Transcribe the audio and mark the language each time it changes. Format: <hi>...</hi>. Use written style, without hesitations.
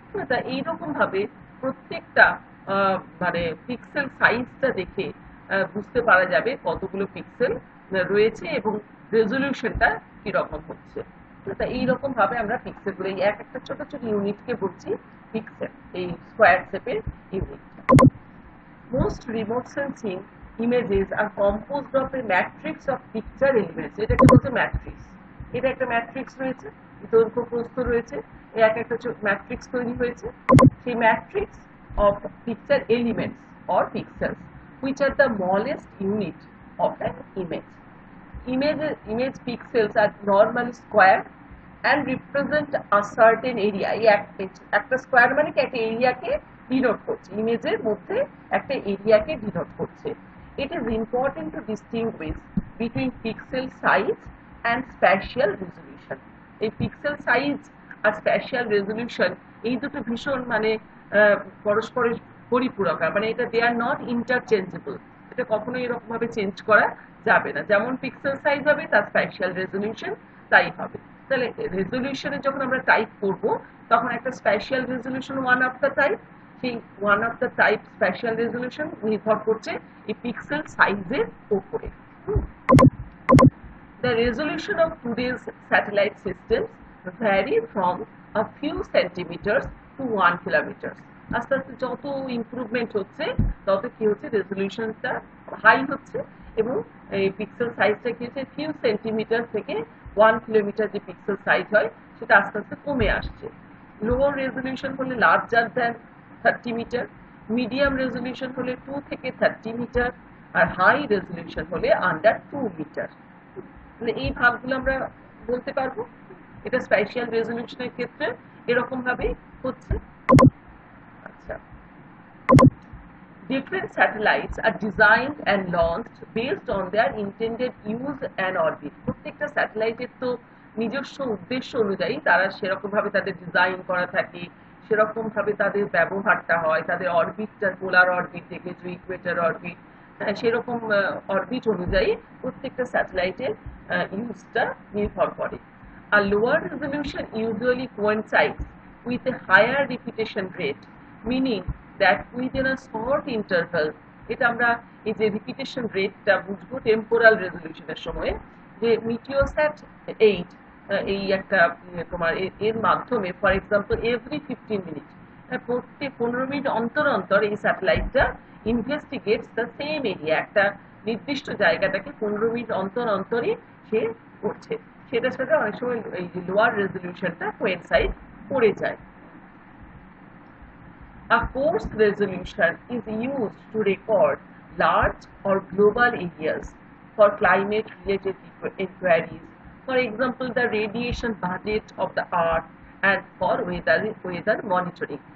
<bn>তা এইরকম ভাবে প্রত্যেকটা মানে পিক্সেল সাইজটা দেখে বুঝতে পারা যাবে কতগুলো পিক্সেল রয়েছে এবং রেজলিউশনটা কিরকম হচ্ছে। তা এইরকম ভাবে আমরা পিক্সেলগুলো এই এক একটা ছোট ছোট ইউনিটকে বলছি পিক্সেল, এই স্কোয়ার শেপের unit.</bn> <en>Most remote sensing images are composed of a matrix of picture elements.</en> <bn>এটাকে বলছে ম্যাট্রিক্স। এটা একটা ম্যাট্রিক্স রয়েছে, দৈর্ঘ্য প্রস্থ রয়েছে, এক একটা ম্যাট্রিক্স তৈরি হয়েছে।</bn> <en>সেই matrix of picture elements or pixels which are the smallest unit of an image. Image pixels are normally square and represent a certain area.</en> <bn>এই একটা স্কোয়ার মানে কি একটা এরিয়াকে ডিনোট করছে, ইমেজের মধ্যে একটা এরিয়াকে ডিনোট করছে।</bn> <en>It is important to distinguish between pixel size and spatial resolution.</en> <bn>এই পিক্সেল সাইজ আর স্প্যাশিয়াল রেজলিউশন এই দুটো ভীষণ মানে পরস্পরের পরিপূরক, মানে এটা</bn> <en>They are not interchangeable.</en> <bn>এটা কখনো এরকম ভাবে চেঞ্জ করা যাবে না, যেমন পিক্সেল সাইজ হবে তার স্প্যাশিয়াল রেজলিউশন তাই হবে। তাহলে রেজলিউশনে যখন আমরা টাইপ করব তখন একটা spatial resolution</bn> <en>one of the type,</en> <bn>সেই one of the type spatial resolution নির্ভর করছে এই পিক্সেল সাইজের উপরে।</bn> <en>The resolution of today's satellite systems vary from a few centimeters to 1 kilometer.</en> <bn>আস্তে আস্তে যত ইমপ্রুভমেন্ট হচ্ছে তত কি হচ্ছে, রেজলিউশনটা হাই হচ্ছে এবং এই পিক্সেল সাইজটা কি হচ্ছে ফিউ সেন্টিমিটার থেকে 1 কিলোমিটার যে পিক্সেল সাইজ হয় সেটা আস্তে আস্তে কমে আসছে। লোয়ার রেজলিউশন হলে larger than 30 metre, medium resolution হলে 2 থেকে 30 মিটার, আর হাই রেজলিউশন হলে আন্ডার 2 মিটার। তাহলে এই ভাগগুলো আমরা বলতে পারবো। এটা স্প্যাশিয়াল রেজলিউশনের ক্ষেত্রে এরকম ভাবে হচ্ছে।</bn> <en>আচ্ছা, different satellites are designed and launched based on their intended use and orbit.</en> <bn>প্রত্যেকটা স্যাটেলাইটের তো নিজস্ব উদ্দেশ্য অনুযায়ী তারা সেরকম ভাবে তাদের ডিজাইন করা থাকে, সেরকম ভাবে তাদের ব্যবহারটা হয়, তাদের অরবিটটা পোলার অরবিট থেকে ইকুয়েটর অরবিট, সেরকম অরবিট অনুযায়ী প্রত্যেকটা স্যাটেলাইটের ইউজটা নির্ভর করে।</bn> <en>A lower resolution usually coincides with a higher repetition rate, meaning that within a short interval,</en> <bn>এটা আমরা এই যে রিপিটেশন রেটটা বুঝবো টেম্পোরাল রেজলিউশনের সময়, যে মিটিওস্যাট 8 এই একটা তোমার এর মাধ্যমে ফর এক্সাম্পল এভরি 15 মিনিট, প্রত্যেক 15 মিনিট অন্তর অন্তর এই স্যাটেলাইটটা</bn> <en>investigates the same area,</en> <bn>একটা নির্দিষ্ট জায়গাটাকে 15 মিনিট অন্তর অন্তরই সে করছে। সেটার সাথে অনেক সময় এই যে লোয়ার রেজলিউশনটা কোয়েনসাইড করে যায়।</bn> <en>A coarse resolution is used to record large or global areas for climate-related inquiries, for example, the radiation budget of the Earth and for weather monitoring.</en>